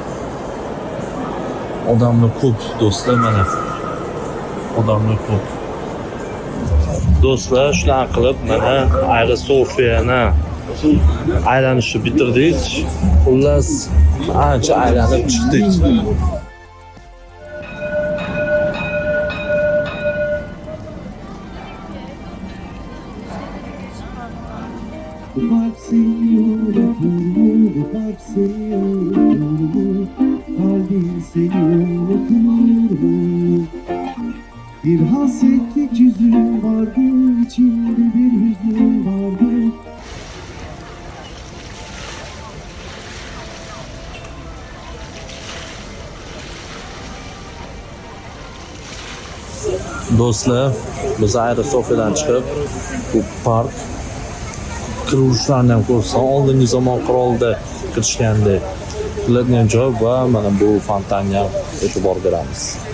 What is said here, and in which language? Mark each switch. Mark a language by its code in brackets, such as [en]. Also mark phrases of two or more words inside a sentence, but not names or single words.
[uz] Odamlar ko'p do'stlar, mana odamlar ko'p. Do'stlar, shunaqa qilib mana Aerosofiyani aylanishni bitirdik. Xullas, ancha aylanib chiqdik. [tr] Bu kalp seni unutur, bu kalp seni unutur, kalbin seni unutur. Bir hasretlik yüzün vardı, içimde bir hüzün vardı. [uz] Do'stlar, biz Aerosofiyadan chiqib, bu park quruvchilarni ham ko'rsak, oldingi zamon qurolda kirishganda qiladigan joy va mana bu fontanga e'tibor beramiz.